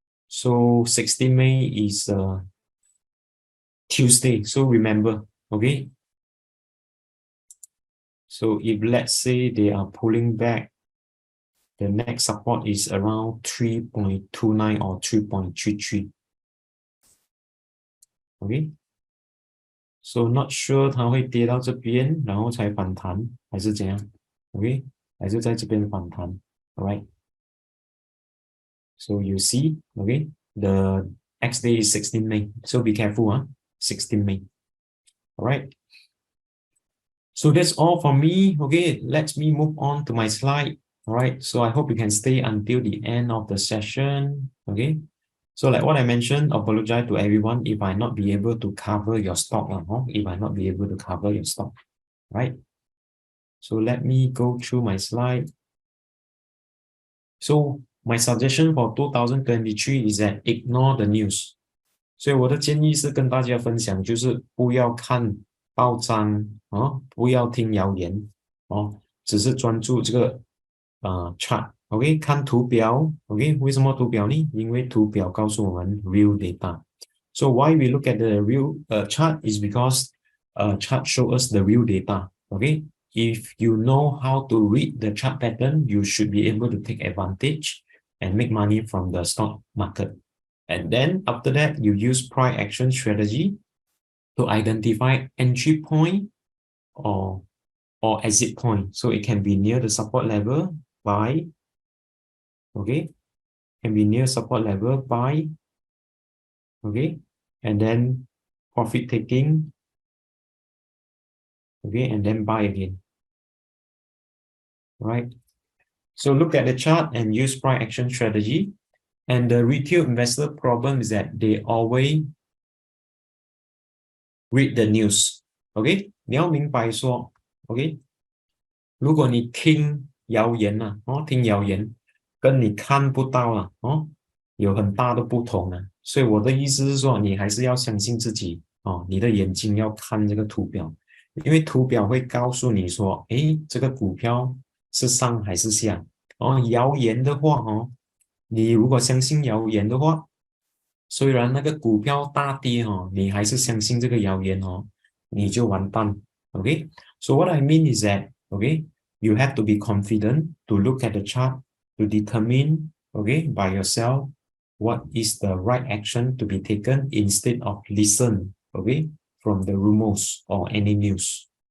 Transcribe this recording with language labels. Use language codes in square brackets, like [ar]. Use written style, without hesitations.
[en] So 16 May is Tuesday. So remember, okay? So if let's say they are pulling back, the next support is around 3.29 or 3.33. Okay? So not sure [zh] 它会跌到这边，然后才反弹，还是怎样 ？OK， 还是在这边反弹 ，Alright？ [en] So you see, okay, the X day is 16 May. So be careful, 16 May. Alright. So that's all for me. Okay, let me move on to my slide. Alright. So I hope you can stay until the end of the session. Okay. So like what I mentioned, apologize to everyone if I not be able to cover your stock, if I not be able to cover your stock, right? So let me go through my slide. So my suggestion for 2023 is that ignore the news. [zh] 所以我的建议是跟大家分享，就是不要看报章不要听谣言只是专注这个chart。OK， 看图表。 OK， 为什么图表呢？因为图表告诉我们 [en] real data。 So why we look at the real chart is because chart show us the real data. Okay, if you know how to read the chart pattern, you should be able to take advantage and make money from the stock market. And then after that, you use price action strategy to identify entry point or exit point. So it can be near the support level, buy. Okay, can be near support level, buy. Okay, and then profit taking. Okay, and then buy again. Right. So look at the chart and use price action strategy. And the retail investor problem is that they always read the news. [zh] OK， 你要明白说 ，OK， 如果你听谣言听谣言，跟你看不到有很大的不同所以我的意思是说，你还是要相信自己你的眼睛要看这个图表，因为图表会告诉你说，诶，这个股票是上还是下谣言的话你如果相信谣言的话，虽然那个股票大跌你还是相信这个谣言你就完蛋。 [en] Okay, so what I mean is that you have to be confident to look at the chart to determine by yourself what is the right action to be taken instead of listen from the rumors or any news.